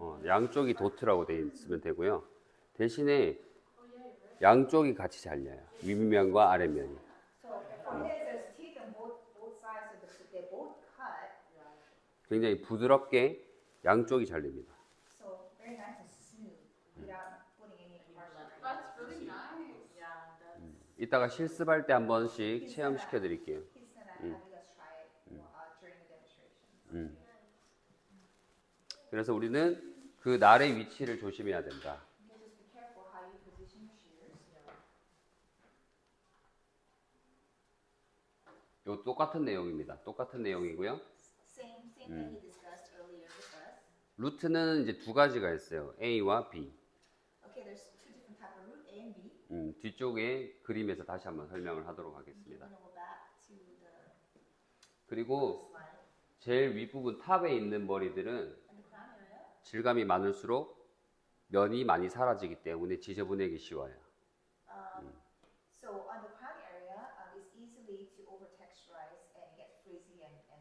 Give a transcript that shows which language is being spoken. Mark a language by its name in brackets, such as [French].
[Korean] 양쪽이 도트라고 되어 있으면 되고요. 대신에 양쪽이 같이 잘려요. 윗면과 아랫면이. [English] So for his, there's teeth on both sides, so they both cut. [Korean] 굉장히 부드럽게 양쪽이 잘립니다. [English] So very nice and smooth without putting any harsh lines. That's really nice. Yeah, that's [Korean] 이따가 실습할 때 한 번씩 체험시켜 드릴게요. [English] He's gonna have you guys try it during the demonstration. [Korean] 그래서 우리는 그 날의 위치를 조심해야 된다. [English] You just be careful how you position your shears. [Korean] 요 똑같은 내용입니다. 똑같은 내용이고요. [English] Same thing that he discussed earlier with us. [Korean] 루트는 이제 두 가지가 있어요. A와 B. [English] Okay, there's two different type of root, A and B. [Korean] 뒤쪽에 그림에서 다시 한번 설명을 하도록 [English] I'm [Korean] 하겠습니다. [English] gonna go back to the [Korean] 그리고 [English] slide. [Korean] 제일 윗부분 탑에 있는 머리들은 [English] And the crown area. [Korean] 질감이 많을수록 면이 많이 사라지기 때문에 지저분하기 쉬워요. [English] So on the crown area, it's easily to over texturize and get frizzy and